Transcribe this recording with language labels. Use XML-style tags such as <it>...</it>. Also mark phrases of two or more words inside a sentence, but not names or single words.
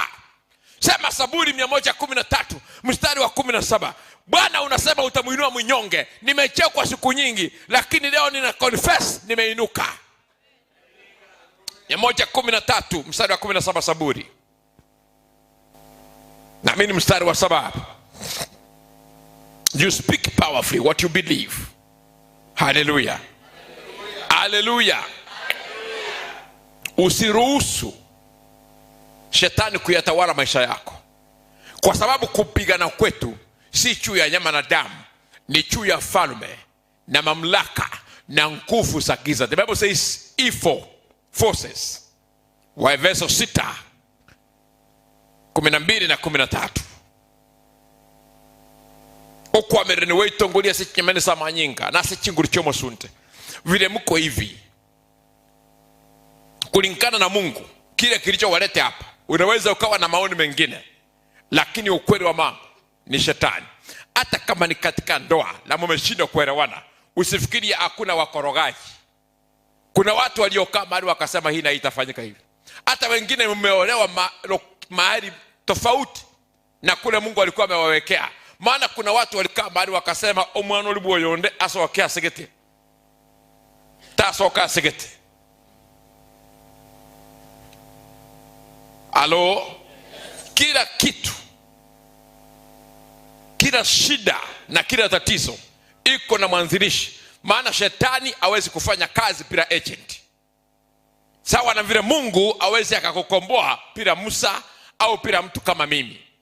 <sw>Sema Zaburi 113 mstari wa 17. Bwana unasema utamuinua mnyonge. Nimechekwa siku nyingi, lakini leo nina confess nimeinuka. 113 mstari wa 17 Zaburi. Na mimi mstari wa 7.</sw> <en>You speak powerfully what you believe. Hallelujah. Hallelujah.</en> <sw>Usiruhusu shetani kuyatawala maisha yako, kwa sababu kupigana kwetu si juu ya nyama na damu, ni juu ya falme na mamlaka na nguvu za giza.</sw> <en>The Bible says evil forces.</en> <sw>Waefeso 6:12 na 13.</sw> <guz>Okwa merene weitongolia sikinyemene samanyinga na sichinguri chomo sunte.</guz> <sw>Vile mko hivi kulingana na Mungu, kile kilichowalete hapa. Unaweza ukawa na maoni mengine, lakini ukweli wa mambo ni shetani. Hata kama ni katika ndoa na mmeshindwa kuelewana, usifikiri hakuna wakorogaji. Kuna watu waliokaa mahali wakasema hii na itafanyika hivi. Hata wengine mmeolewa mahali tofauti na kule Mungu alikuwa amewawekea. Maana kuna watu walikaa mahali wakasema</sw> <guz>omwana oli bwoyonde asokea segete. Tasoka segete.</guz> <sw>Alo, kila kitu, kila shida na kila tatizo iko na mwanzilishi. Maana shetani hawezi kufanya kazi bila agent. Sawa na vile Mungu hawezi akakukomboa bila Musa au bila mtu kama mimi.</sw>